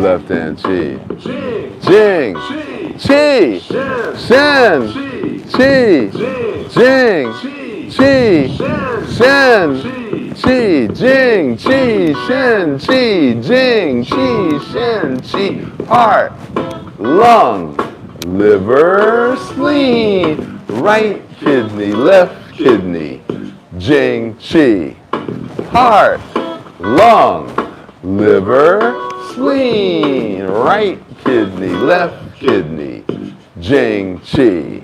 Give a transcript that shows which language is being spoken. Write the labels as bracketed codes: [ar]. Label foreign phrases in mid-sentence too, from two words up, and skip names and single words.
[en] left hand chi, Left hand chi. jing, Jing. chi, Chi. shan, Chi. chi, Chi. jing, Jing. [zh] Qi, Shen, Qi, Jing, Qi, Shen, Qi, Jing, Qi, Shen, Qi. [en] Heart, lung, liver, spleen, right kidney, left kidney, [zh] Jing, Qi. [en] Heart, lung, liver, spleen, right kidney, left kidney, [zh] Jing, Qi.